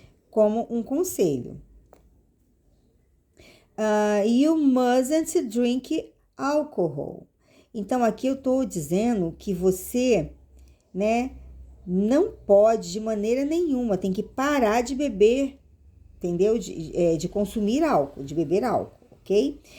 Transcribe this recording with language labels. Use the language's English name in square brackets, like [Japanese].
[Portuguese] Como um conselho. [English] You mustn't drink alcohol. [Portuguese] Então, aqui eu tô dizendo que você, né, não pode de maneira nenhuma, tem que parar de beber, entendeu? De consumir álcool, de beber álcool. Ok?